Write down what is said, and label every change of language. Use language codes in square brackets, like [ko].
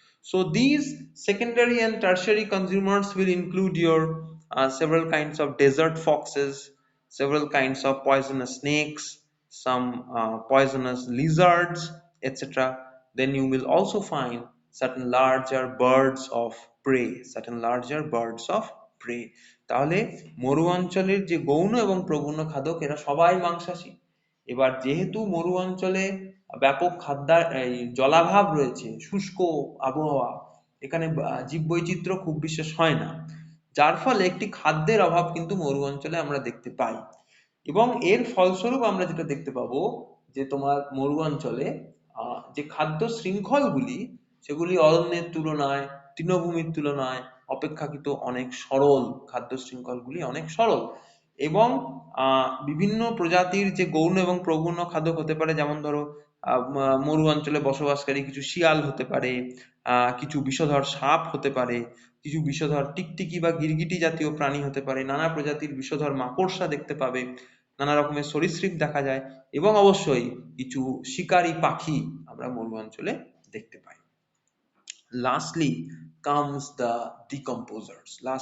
[en] So these secondary and tertiary consumers will include your several kinds of desert foxes, several kinds of poisonous snakes, some poisonous lizards, etc. Then you will also find certain larger birds of prey, certain larger birds of prey. [bn] তাহলে মরু অঞ্চলের যে গৌণ এবং প্রগৌণ খাদক এরা সবাই মাংসাশী। এবার যেহেতু মরু অঞ্চলে ব্যাপক জলাভাব রয়েছে, শুষ্ক আবহাওয়া, এখানে জীববৈচিত্র্য খুব বিশেষ হয় না, যার ফলে একটি খাদ্যের অভাব কিন্তু মরু অঞ্চলে আমরা দেখতে পাই। এবং এর ফলস্বরূপ আমরা যেটা দেখতে পাবো যে তোমার মরু অঞ্চলে যে খাদ্য শৃঙ্খলগুলি সেগুলি অরণ্যের তুলনায়, তৃণভূমির তুলনায় অপেক্ষাকৃত অনেক সরল, খাদ্য শৃঙ্খলগুলি অনেক সরল। এবং বিভিন্ন প্রজাতির যে গৌণ এবং প্রগৌণ খাদক হতে পারে, যেমন ধরো মরু অঞ্চলে বসবাসকারী কিছু শিয়াল হতে পারে, কিছু বিষধর সাপ হতে পারে, কিছু বিষধর টিকটিকি বা গিরগিটি জাতীয় প্রাণী হতে পারে, নানা প্রজাতির বিষধর মাকড়সা দেখতে পাবে, নানা রকমের সরীসৃপ দেখা যায়, এবং অবশ্যই কিছু শিকারী পাখি আমরা মরু অঞ্চলে দেখতে পাই। [en] Lastly comes the decomposers.